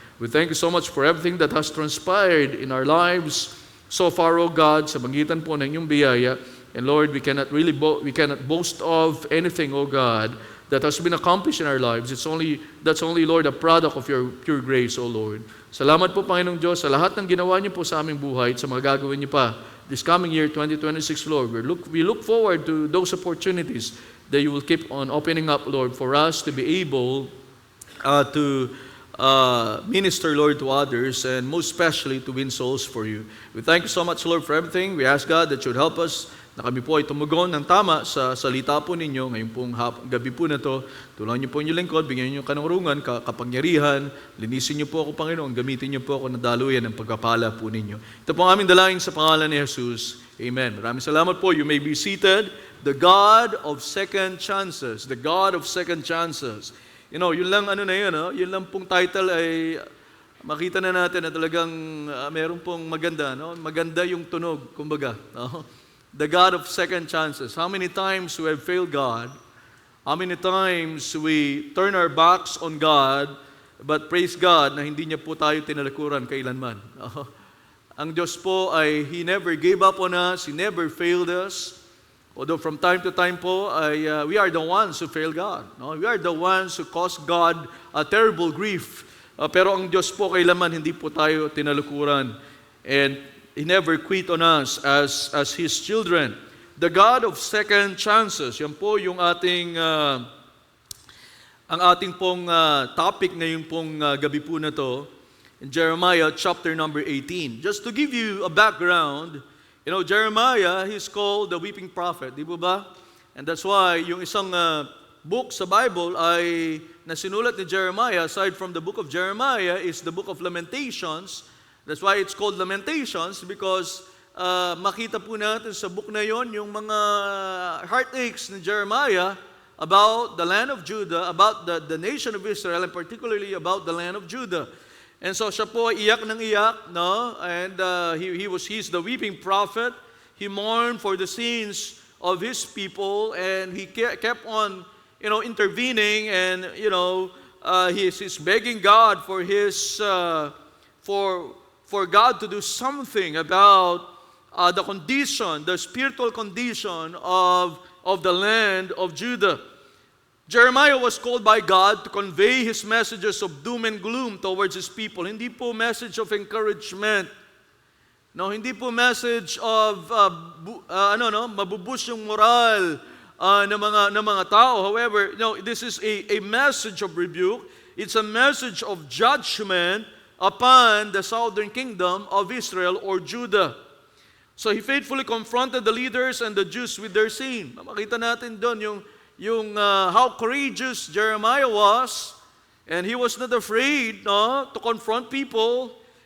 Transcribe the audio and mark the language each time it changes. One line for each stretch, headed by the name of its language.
English: We thank you so much for everything that has transpired in our lives so far, O God,
Filipino: sa magitan po ng inyong biyaya.
English: And Lord, we cannot boast of anything, O God, that has been accomplished in our lives. That's only, Lord, a product of your pure grace, O Lord.
Filipino: Salamat po, Panginoong Diyos, sa lahat ng ginawa niyo po sa aming buhay at sa mga gagawin niyo pa
English: this coming year,
Filipino: 2026, Lord.
English: We look forward to those opportunities that you will keep on opening up, Lord, for us to be able to minister, Lord, to others, and most especially to win souls for you. We thank you so much, Lord, for everything. We ask, God, that you would help us
Filipino: na kami po ay tumugon ng tama sa salita po ninyo ngayong pong gabi po na to. Tulungan niyo po inyong lingkod, bigyan niyo kanungan, kapangyarihan, linisin niyo po ako, Panginoon, gamitin niyo po ako na daluyan ng pagpapala po ninyo. Ito po ang aming dalangin sa pangalan ni Jesus. Amen. Maraming salamat po.
English: You may be seated. The God of second chances. The God of second chances.
Filipino: Yun lang yun lang pong title ay makita na natin na talagang meron pong maganda, no? Maganda yung tunog, kumbaga, no?
English: The God of second chances. How many times we have failed God? How many times we turn our backs on God, but praise God
Filipino: na hindi niya po tayo tinalikuran kailanman.
English: No?
Filipino: Ang Diyos po ay
English: He never gave up on us, He never failed us. Although from time to time po, we are the ones who fail God. No? We are the ones who cause God a terrible grief.
Filipino: Pero ang Diyos po kailanman hindi po tayo tinalukuran.
English: And He never quit on us as His children. The God of second chances.
Filipino: Yan po yung ating ang ating pong topic ngayon pong gabi po na to.
English: In Jeremiah chapter number 18. Just to give you a background, Jeremiah, he's called the weeping prophet, di ba? And that's why
Filipino: yung isang book sa Bible ay nasinulat ni Jeremiah,
English: aside from the book of Jeremiah, is the book of Lamentations. That's why it's called Lamentations, because
Filipino: makita po natin sa book na yon yung mga
English: heartaches ni Jeremiah about the land of Judah, about the nation of Israel, and particularly about the land of Judah.
Filipino: And so siya po ay iyak ng iyak, no?
English: And he's the weeping prophet. He mourned for the sins of his people, and he kept on, intervening, and he's begging God for his for God to do something about the spiritual condition of the land of Judah. Jeremiah was called by God to convey his messages of doom and gloom towards his people.
Filipino: Hindi po
English: message of encouragement.
Filipino: No, hindi po message of mabubus yung moral ng mga tao.
English: However, this is a message of rebuke. It's a message of judgment upon the southern kingdom of Israel or Judah. So he faithfully confronted the leaders and the Jews with their sin.
Filipino: Makita natin doon yung
English: how courageous Jeremiah was, and he was not afraid to confront people.